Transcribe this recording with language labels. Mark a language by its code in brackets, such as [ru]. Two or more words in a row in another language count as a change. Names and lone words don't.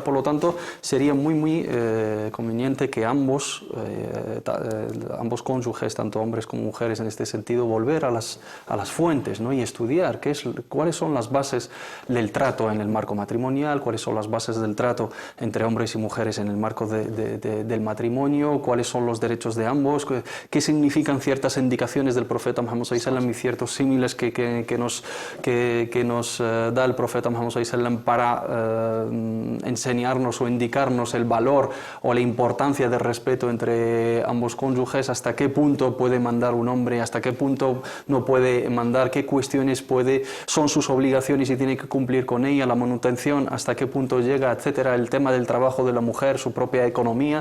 [es] Por lo tanto, sería muy conveniente que ambos cónyuges, tanto hombres como mujeres en este sentido, volver a las fuentes, ¿no? Y estudiar cuáles son las bases del trato en el marco matrimonial, cuáles son las bases del trato entre hombres y mujeres en el marco del matrimonio, cuáles son los derechos de ambos, qué significan ciertas indicaciones del profeta Muhammad [ar] صلى الله عليه وسلم [es] y ciertos símiles que nos da el profeta Muhammad [ar] صلى الله عليه وسلم [es] para enseñarnos o indicarnos el valor o la importancia del respeto entre ambos cónyuges, hasta qué punto puede mandar un hombre, hasta qué punto no puede mandar, qué cuestiones son sus obligaciones y tiene que cumplir con ella, la manutención, hasta qué punto llega, etcétera, el tema del trabajo de la mujer, su propia economía.